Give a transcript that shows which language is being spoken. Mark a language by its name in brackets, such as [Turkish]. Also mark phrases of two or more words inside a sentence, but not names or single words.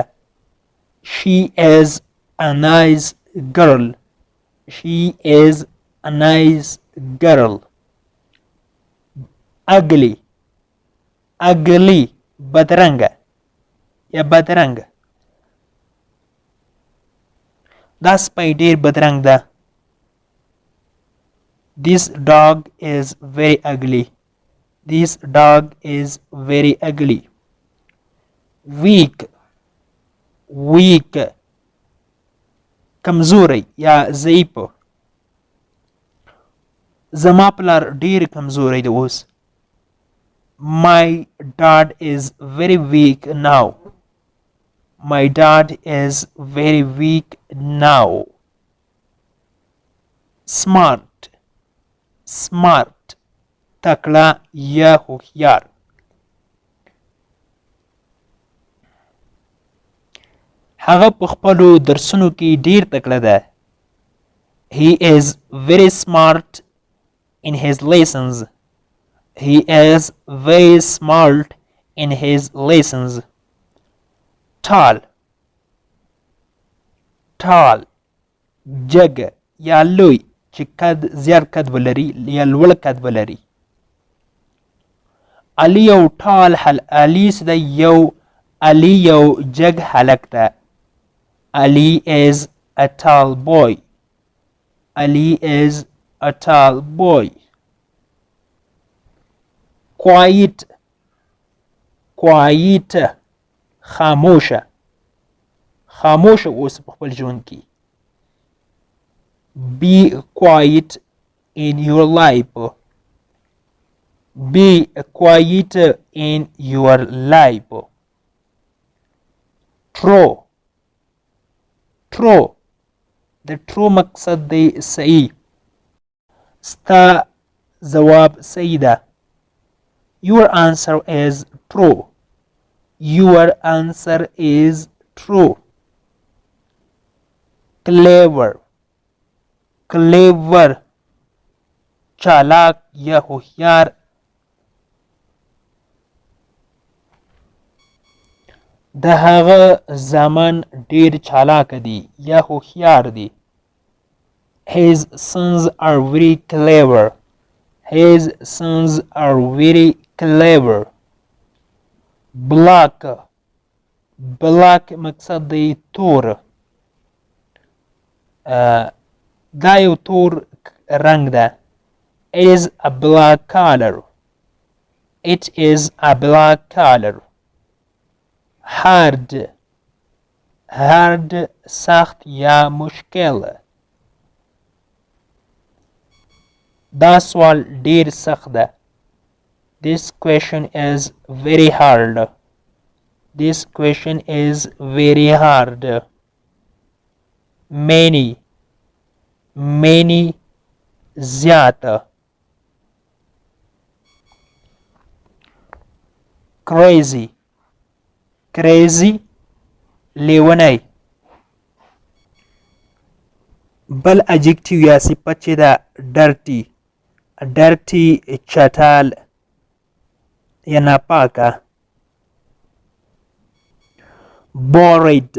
[English] She is a nice girl. She is a nice girl. Ugly. Ugly [Pashto] بدرنګه یا بدرنګه. دا سپی ډېر بدرنګ ده. [English] This dog is very ugly. This dog is very ugly. Weak. Weak. [Pashto] کمزوری یا ضعیف. زما پلار ډېر کمزوری دی اوس. [English] My dad is very weak now. My dad is very weak now. Smart. Smart. [Pashto] تکړه یا هوښیار. هغه په خپلو درسونو کې ډېر تکړه ده. [English] He is very smart in his lessons. He is very smart in his lessons. Tall. Tall. [Pashto] جګ یا لوی چې قد زیات قد ولري یا لوړ قد ولري. علي یو ټال علي څه دی علي یو جګ هلک ده. [English] Ali is a tall boy. Ali is a tall boy. Quiet. Quiet. [Pashto] خاموشه. خاموشه اوس په خپل ژوند کې. [English] Be quiet in your life. Be quiet in your life. True. True. [Pashto] د true مقصد دی صحیح. ستا ځواب صحیح ده. [English] Your answer is true. Your answer is true. Clever. Clever. [Pashto] چالاک یا هوښیار. د هغه زامن ډېر چالاک دي یا هوښیار دي. [English] His sons are very clever. His sons are very clever. Black. Black [Pashto] مقصد دی تور. دا یو تور رنګ ده. [English] It is a black color. It is a black color. Hard. Hard [Pashto] سخت یا مشکل. دا سوال ډیر سخت ده. [English] This question is very hard. This question is very hard. Many. Many زیات. Crazy. Crazy لیونی. [Pashto] بل adjective یا صفت چې ده dirty. dirty چټال یا ناپاکه. [English] bored.